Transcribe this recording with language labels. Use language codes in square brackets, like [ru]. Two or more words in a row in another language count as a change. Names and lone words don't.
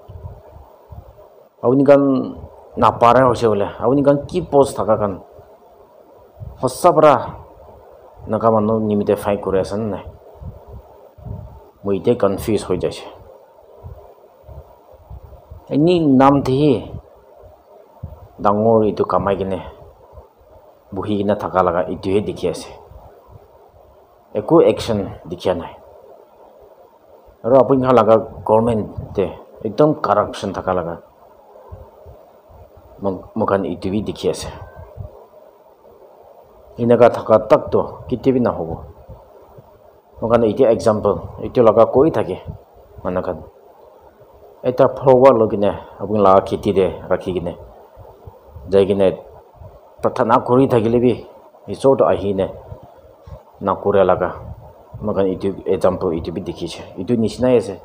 [nag] apuni kan na para hose bole apuni kan ki post thaka kan hosabra naga manu nimite fight kore ase nai moi ite confuse hoi jaise ini nam thi dangor itu kamai gine buhi gina thaka laga itu he dikhi ase eko action dikhia nai aro apun kha laga government te ekdom corruption thaka laga mokan itu bi dikhi ase inaga thaka tak to kitibi na hobo mokan itu example itu laga koi thake manakan eta forward logine apun laga khiti de rakhi gine jai gine prathana kori thakile bi isot ahine na kore laga magan itu example itu bi dikhiche itu nishna ase